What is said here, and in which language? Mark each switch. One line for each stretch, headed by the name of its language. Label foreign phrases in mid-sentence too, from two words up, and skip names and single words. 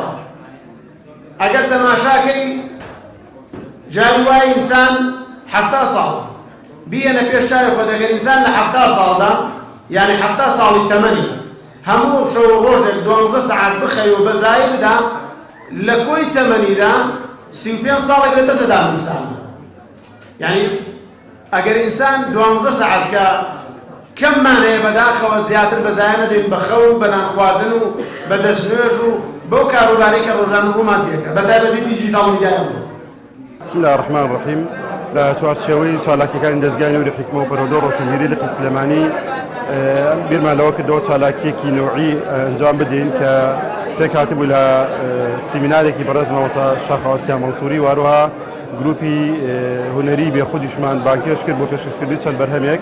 Central Kurdish: ئەگەر تەماشاکەی جاری وای ئینسان 70 ساڵ بیەنە پێش چاوی خۆت ئەگەر ئینسان لە 70 ساڵدا یعنی 70 ساڵی تەمەنی هەموو شەو ڕۆژێک 12 سەعات بخەی و بەزایە بدا لە کۆی تەمەنیدا 35 ساڵێک لە دەستەدا ئینسان. یعنی ئەگەر ئینسان 12 سەعات کە کەممانەیە بەداخەوە زیاتر بەزایە نەدەین بە خەو بە نانخواردن و بە دەستنوێژ و بەو کاروبارەی کە ڕۆژانە بۆمان تێکە بەتایبەتی
English: digital media.
Arabic: بسم الله الرحمن الرحیم.
Central Kurdish: لە چوارچێوەی چالاکیەکانی دەستگای نوێری حکمە و بەرەودۆ ڕۆشنبیری لقی سلێمانی بیرمان لەوە کردەوە چالاکیەکی نوعی ئەنجام بدەین کە پێک هاتبوو لە سیمینارێکی بەڕێز مامۆستا شاخەواسیا مەنسووری واروها گروپی هونەری بێخودیشمان بانکێش کرد بۆ پێشکەشکردنی چەند بەرهەمێک.